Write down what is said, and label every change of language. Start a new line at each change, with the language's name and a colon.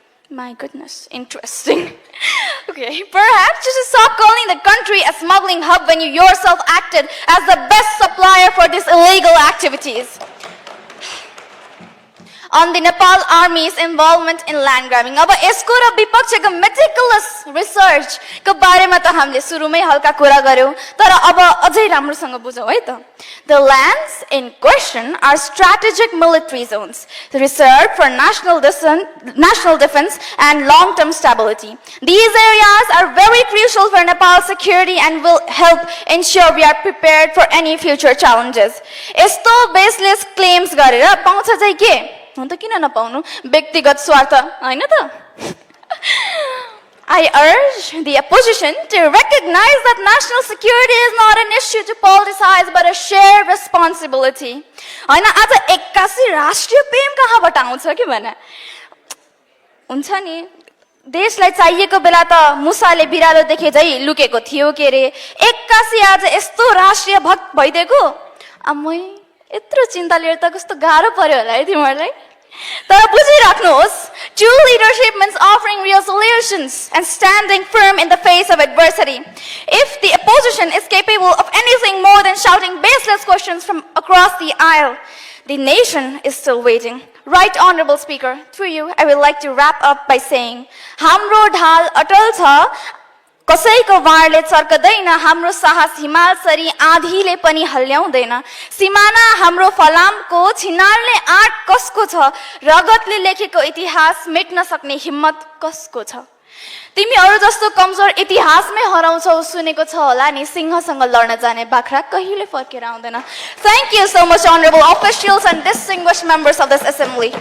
English: My goodness, interesting. Okay, perhaps you should stop calling the country a smuggling hub when you yourself acted as the best supplier for these illegal activities. On the Nepal Army's involvement in land grabbing.
Nepali: अब यसको र विपक्षको meticulous research को बारेमा त हामीले सुरुमै हल्का कुरा गर्यौं, तर अब अझै राम्रोसँग बुझौं है त।
English: The lands in question are strategic military zones, reserved for national defense and long-term stability. These areas are very crucial for Nepal's security and will help ensure we are prepared for any future challenges.
Nepali: यस्तो
English: baseless claims
Nepali: गरेर पाउँछ चाहिँ के? अन्त किन नपाउनु? व्यक्तिगत स्वार्थ हैन त?
English: I urge the opposition to recognize that national security is not an issue to politicize but a shared responsibility.
Nepali: हैन, आज 81 राष्ट्रिय प्रेम कहाँबाट आउँछ के भने? हुन्छ नि, देशलाई चाहिएको बेला त मुसाले बिरालो देखे झै लुकेको थियो के रे। 81 आज यस्तो राष्ट्रिय भक्त भइदिएको, अम्मै यत्रो चिन्ता लिएर त कस्तो गाह्रो पर्यो होला है तिमीहरूलाई। तर बुझिराख्नुहोस्,
English: true leadership means offering real solutions and standing firm in the face of adversity. If the opposition is capable of anything more than shouting baseless questions from across the aisle, the nation is still waiting. Right Honorable Speaker, through you, I would like to wrap up by saying,
Nepali: हाम्रो ढाल अटल छ, कसैको वाणले चर्कदैन, हाम्रो साहस हिमालसरी आँधीले पनि हल्ल्याउँदैन। सिमाना हाम्रो फलामको छिनालले आँट कसको छ, रगतले लेखेको इतिहास मेट्न सक्ने हिम्मत कसको छ? तिमीहरू जस्तो कमजोर इतिहासमै हराउँछौ सुनेको छ होला नि, सिंहसँग लड्न जाने बाख्रा कहिले फर्केर आउँदैन।
English: Thank you so much, honorable officials and distinguished members of this assembly.